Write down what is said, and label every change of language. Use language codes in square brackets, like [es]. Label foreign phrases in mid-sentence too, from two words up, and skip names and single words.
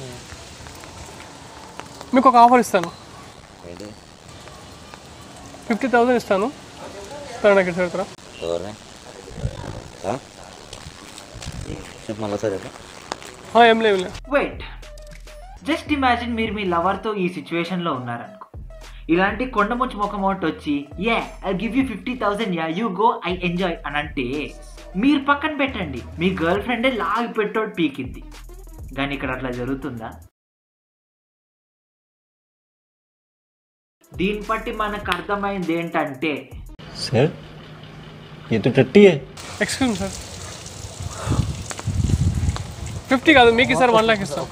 [te] మీకు ఒక ఆఫర్ ఇస్తాను, 50,000 ఇస్తాను. సార్ నాకు ఇటు పెడతారా? ఏం లేదు. [en] wait, just imagine [te] మీరు మీ లవర్తో ఈ సిచ్యువేషన్లో ఉన్నారనుకో. ఇలాంటి కొండముచ్చి ముఖం ఒకటి వచ్చి [en] I give you 50,000, you go, I enjoy [te] అని అంటే మీరు పక్కన పెట్టండి, మీ గర్ల్ ఫ్రెండే లాగి పెట్టోడు పీకిద్ది. కానీ ఇక్కడ అట్లా జరుగుతుందా? దీన్ని బట్టి మనకు అర్థమైంది ఏంటంటే [hi] सर ये तो टट्टी है. [te] ఎక్స్క్యూజ్ సార్, 50 కాదు మీకు సార్, 1 लाख ఇస్తాం.